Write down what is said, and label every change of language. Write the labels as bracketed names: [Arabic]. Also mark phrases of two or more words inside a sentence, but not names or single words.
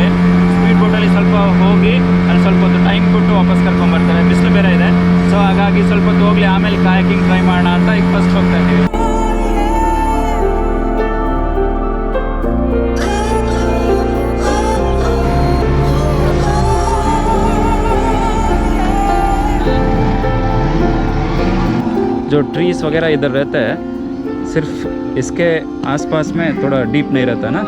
[Kannada] ಸ್ಪೀಡ್ ಬೋಟಲ್ಲಿ ಸ್ವಲ್ಪ ಹೋಗಿ ಅಲ್ಲಿ ಸ್ವಲ್ಪ ಹೊತ್ತು ಟೈಮ್ ಕೊಟ್ಟು ವಾಪಸ್ ಕರ್ಕೊಂಡ್ಬರ್ತಾರೆ. ಬಿಸಿಲು ಬೇರೆ ಇದೆ. ಸೊ ಹಾಗಾಗಿ ಸ್ವಲ್ಪ ಹೊತ್ತು ಹೋಗಲಿ, ಆಮೇಲೆ ಕಾಯಾಕಿಂಗ್ ಟ್ರೈ ಮಾಡೋಣ ಅಂತ ಈಗ ಫಸ್ಟ್ ಹೋಗ್ತಾ ಇದ್ದೀವಿ. [Hindi] जो ट्रीज वगैरह इधर रहते हैं, सिर्फ इसके आसपास में थोड़ा डीप नहीं रहता ना?